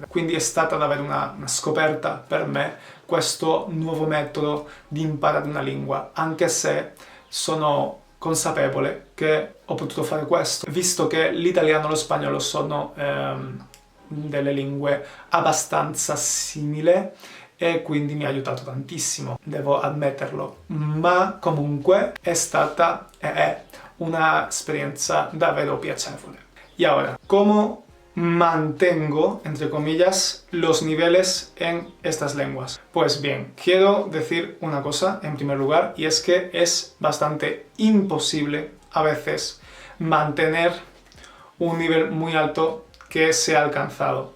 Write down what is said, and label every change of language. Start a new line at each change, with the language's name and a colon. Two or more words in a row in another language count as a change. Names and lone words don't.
Italian: Quindi è stata davvero una scoperta per me questo nuovo metodo di imparare una lingua, anche se sono consapevole che ho potuto fare questo, visto che l'italiano e lo spagnolo sono delle lingue abbastanza simili, e quindi mi ha aiutato tantissimo, devo ammetterlo, ma comunque è stata e è una esperienza davvero piacevole.
Spanish: Y ahora, ¿cómo mantengo, entre comillas, los niveles en estas lenguas? Pues bien, quiero decir una cosa en primer lugar, y es que es bastante imposible a veces mantener un nivel muy alto que se ha alcanzado.